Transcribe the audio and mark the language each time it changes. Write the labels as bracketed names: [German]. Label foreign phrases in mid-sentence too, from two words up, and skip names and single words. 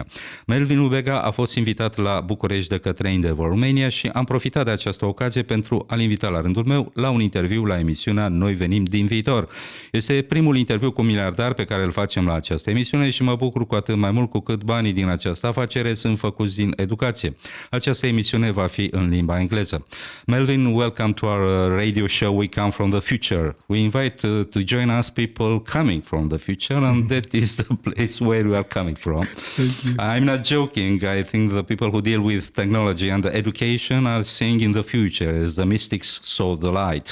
[Romanian] Melvyn Lubega a fost invitat la București de către Endeavor România și am profitat de această ocazie pentru a-l invita la rândul meu la un interviu la emisiunea Noi venim din viitor. Este primul interviu cu miliardar pe care îl facem la această emisiune și mă bucur cu atât mai mult cu cât banii din această afacere sunt făcuți din educație. Această emisiune va fi în limba engleză. [English] Melvyn, welcome to our radio show We Come from the Future. We invite to join us people coming from the future, and that is the place where we are coming from. I'm not joking. I think the people who deal with technology and education are seeing in the future as the mystics saw the light.